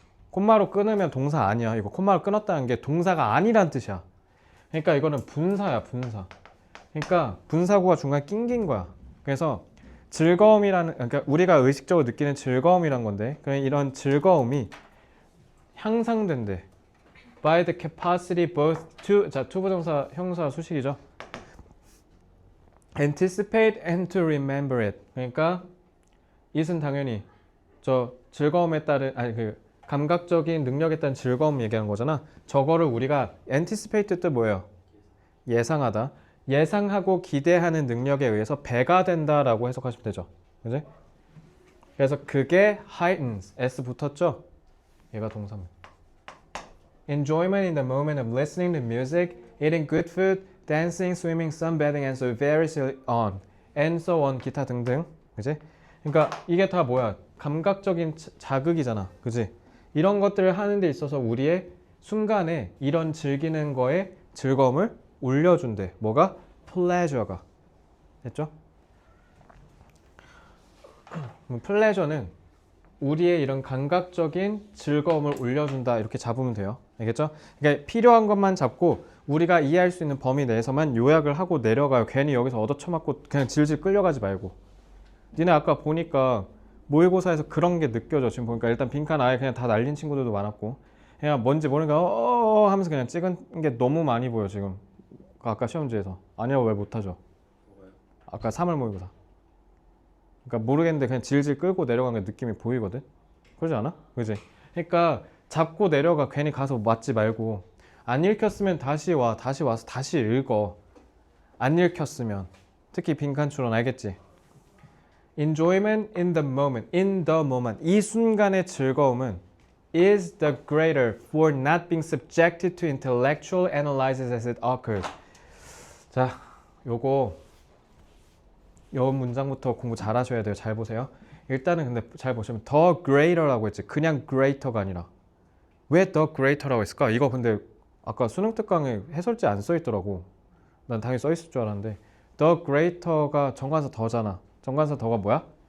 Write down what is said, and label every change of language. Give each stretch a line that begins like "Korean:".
Korean: 콤마로 끊으면 동사 아니야. 이거 콤마로 끊었다는 게 동사가 아니란 뜻이야. 그러니까 이거는 분사야, 분사. 그러니까 분사구가 중간에 낑긴 거야. 그래서 즐거움이라는, 그러니까 우리가 의식적으로 느끼는 즐거움이란 건데, 그냥 이런 즐거움이 향상된대.
English: by the capacity both to,
Korean: 자, to 부정사 형사 수식이죠.
English: anticipate and to remember it.
Korean: 그러니까 it은 당연히 저 즐거움에 따른, 아니 그 감각적인 능력에 따른 즐거움 얘기하는 거잖아. 저거를 우리가 anticipate 뜻 뭐예요? 예상하다. 예상하고 기대하는 능력에 의해서 배가 된다라고 해석하시면 되죠. 그지? 그래서 그게 heightens, s 붙었죠? 얘가 동사입니다.
English: enjoyment in the moment of listening to music, eating good food, dancing, swimming, sunbathing, and so very on, and so on,
Korean: 기타 등등. 그지? 그러니까 이게 다 뭐야? 감각적인 자극이잖아. 그지? 이런 것들을 하는 데 있어서 우리의 순간에 이런 즐기는 거에 즐거움을 올려준대. 뭐가? pleasure가. 됐죠? pleasure는 우리의 이런 감각적인 즐거움을 올려준다. 이렇게 잡으면 돼요. 알겠죠? 그러니까 필요한 것만 잡고 우리가 이해할 수 있는 범위 내에서만 요약을 하고 내려가요. 괜히 여기서 얻어쳐맞고 그냥 질질 끌려가지 말고. 니네 아까 보니까 모의고사에서 그런 게 느껴져. 지금 보니까 일단 빈칸 아예 그냥 다 날린 친구들도 많았고 그냥 뭔지 모르니까 하면서 그냥 찍은 게 너무 많이 보여 지금. 아까 시험지에서. 아니라고 왜 못하죠? 뭐가요? 아까 3월 모의고사. 그러니까 모르겠는데 그냥 질질 끌고 내려간 게 느낌이 보이거든. 그러지 않아? 그지? 그러니까 잡고 내려가. 괜히 가서 맞지 말고 안 읽혔으면 다시 와. 다시 와서 다시 읽어. 안 읽혔으면 특히 빈칸 추론 알겠지?
English: Enjoyment in the moment. In the moment.
Korean: 이 순간의 즐거움은
English: is the greater for not being subjected to intellectual analysis as it occurs.
Korean: 자, 요 문장부터 공부 잘 하셔야 돼요. 잘 보세요. 일단은 근데 잘 보시면 the greater라고 했지. 그냥 greater가 아니라. 왜 the greater라고 했을까? 이거 근데 아까 수능 특강에 해설지 안 써 있더라고. 난 당연히 써 있을 줄 알았는데 the greater가 정관사 더잖아. 정관사 더가 뭐야?